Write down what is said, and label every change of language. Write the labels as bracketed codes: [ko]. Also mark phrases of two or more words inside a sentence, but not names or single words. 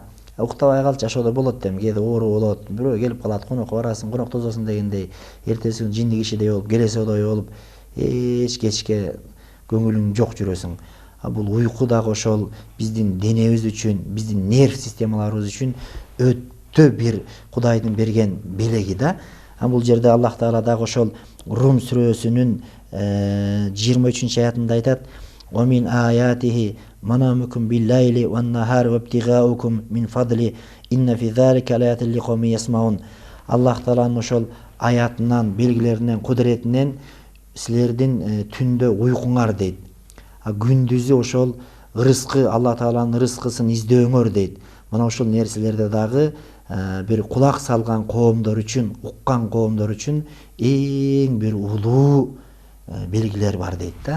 [ky] Уктабай калчу ошодо болот дем, кээде оору болот, бирөө келип калат, конокко барасың, конок тозосуң дегендей, эртеси күнү жинди кишидей болуп, келесодой болуп, эч кечке көңүлүң жок жүрөсүң. Бул уйку дагы ошол биздин денебиз үчүн, биздин нерв системаларыбыз үчүн өтө бир Кудайдын берген белеги да. Бул жерде Аллах Таала дагы ошол Рум сүрөсүнүн 23 аятында айтат: [ar] ومن آياته منامكم بالليل والنهار وابتغاؤكم من فضله إن في ذلك لآيات لقوم يسمعون. [ky] Аллах Тааланын ошол аятынан, белгилеринен, кудуретинен силердин түндө уйкуңар дейт. Күндүзү ошол рызкы, Алла Тааланын рызкысын издөөңөр дейт. Мына ошол нерселерде дагы бир кулак салган коомдор үчүн, уккан коомдор үчүн эң бир улуу белгилер бар дейт да.